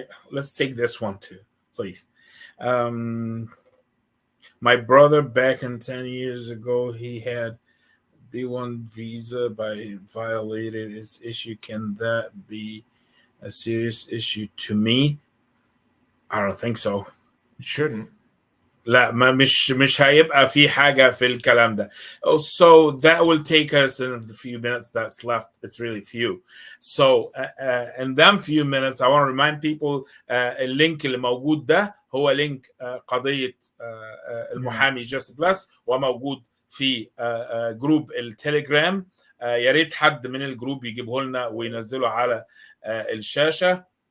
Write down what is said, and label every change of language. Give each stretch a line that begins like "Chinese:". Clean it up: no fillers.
English: Let's take this one too, please. My brother back in 10 years ago, he had B1 visa by violated its issue. Can that be a serious issue to me? I don't think so. It shouldn't.
Arabic: لا، مش هيبقى في حاجة في الكلام ده.
English: So that will take us in the few minutes that's left. It's really few. So in them few minutes, I want to remind people
Arabic: اللينك اللي موجود ده هو لينك قضية المحامي جيسي بليس، وموجود في جروب التليجرام. يا ريت حد من الجروب يجيبه لنا وينزله على الشاشة.